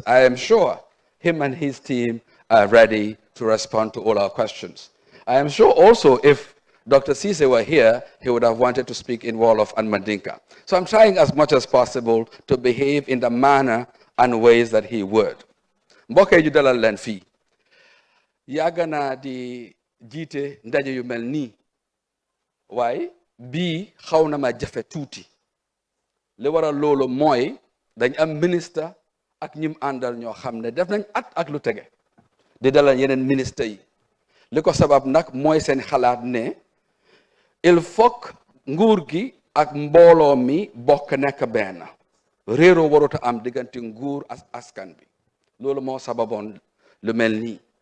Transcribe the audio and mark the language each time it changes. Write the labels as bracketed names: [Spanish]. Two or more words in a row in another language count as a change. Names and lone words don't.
[English] I am sure him and his team are ready to respond to all our questions. I am sure also if Dr. Ceesay were here, he would have wanted to speak in Wolof and Mandinka. So I'm trying as much as possible to behave in the manner and ways that he would. [Wolof] Mbokk yi ju dalal leen fii yàgg naa di jiite ndaje yu mel nii waaye bii xaw na ma jafe tuuti li waral loolu mooy dañ am ministre ak ñim àndal ñoo xam ne def nañ at ak lu tege di dalal yeneen ministre yi li ko sabab nag mooy seen xalaat ne [French] il faut [Wolof] nguur gi ak mbooloo mi bokk nekk benn réeroo warut a am diggante nguur ak askan bi loolu moo sababoon lu mel nii